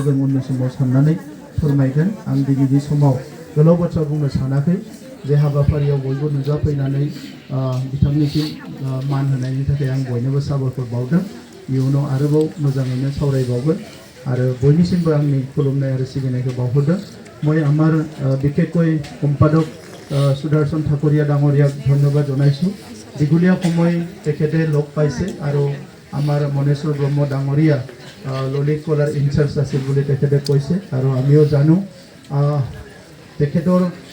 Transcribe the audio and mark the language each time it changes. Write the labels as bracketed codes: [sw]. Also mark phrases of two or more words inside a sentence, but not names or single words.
[brx] जों उननि समाव साननानै फोरमायगोन आं दिनैनि समाव गोलाव बाथ्रा बुंनो सानाखै जे हाबाफारियाव बयबो नुजाफैनानै बिथांनिसिम मान होनायनि थाखाय आं बयनोबो साबायखर बावदों इयुनाव आरोबाव मोजाङैनो सावरायबावगोन आरो बयनिसिमबो आंनि खुलुमनाय आरो सिबिनायखौ बावहरदों [as] মই আমাৰ বিশেষকৈ সম্পাদক সুদৰ্শন ঠাকুৰীয়া ডাঙৰীয়াক ধন্যবাদ জনাইছোঁ দীঘলীয়া সময় তেখেতে লগ পাইছে আৰু আমাৰ মনেশ্বৰ ব্ৰহ্ম ডাঙৰীয়া ললিত কলাৰ ইনচাৰ্জ আছিল বুলি তেখেতে কৈছে আৰু আমিও জানো তেখেতৰ